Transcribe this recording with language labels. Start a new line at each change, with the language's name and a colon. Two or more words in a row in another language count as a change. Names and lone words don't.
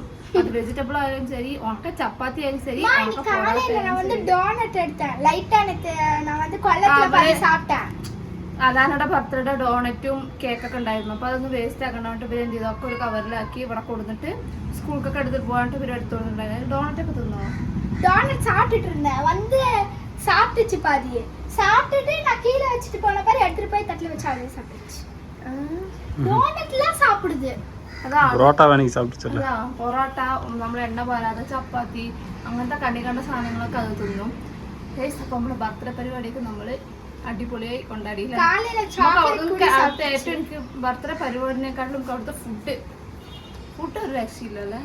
Malayalam: അത് വെജിറ്റബിൾ ആയാലും ശരി, ഉണക്ക ചപ്പാത്തി ആയാലും ശരി. അതാനയുടെ ബർത്ത്ഡേ ഡോണറ്റും കേക്കൊക്കെ ഉണ്ടായിരുന്നു. അപ്പോൾ അതൊന്ന് വേസ്റ്റ് ആക്കണ്ടായിട്ട് ഇവർ എന്ത് ചെയ്തൊക്കെ ഒരു കവറിലാക്കി ഇവിടെ കൊടുത്തിട്ട് സ്കൂൾക്കൊക്കെ എടുത്തിട്ട് പോകാനായിട്ട് ഇവർ എടുത്തോണ്ടായിരുന്നു. ഡോണറ്റൊക്കെ തിന്നോ?
Tamil: டோனட் சாப்பிட்டுட்டு இருந்தேன். வந்து சாப்பிட்டுச்சு பாதியே. சாப்பிட்டுட்டு நான் கீழே வச்சுட்டு போன பாரு எடுத்துட்டு போய் தட்டில் வச்சு அதே சாப்பிட்டுச்சு. டோனட்லாம் சாப்பிடுது.
Malayalam: അതാണ് പൊറോട്ട വേണമെങ്കിൽ സാപ്പിടിച്ചല്ലോ. പൊറോട്ട, നമ്മൾ എണ്ണ പോരാതെ ചപ്പാത്തി, അങ്ങനത്തെ കണ്ടി കണ്ട സാധനങ്ങളൊക്കെ അത് തിന്നും. അപ്പോൾ നമ്മുടെ ബർത്ത്ഡേ പരിപാടിയൊക്കെ നമ്മൾ അടിപൊളിയായി കൊണ്ടാടിയില്ല. ഏറ്റവും എനിക്ക് ബർത്ത്ഡേ പരിപാടിനെക്കാട്ടിലും അവിടുത്തെ ഫുഡ് ഒരു രക്ഷയില്ലല്ലേ.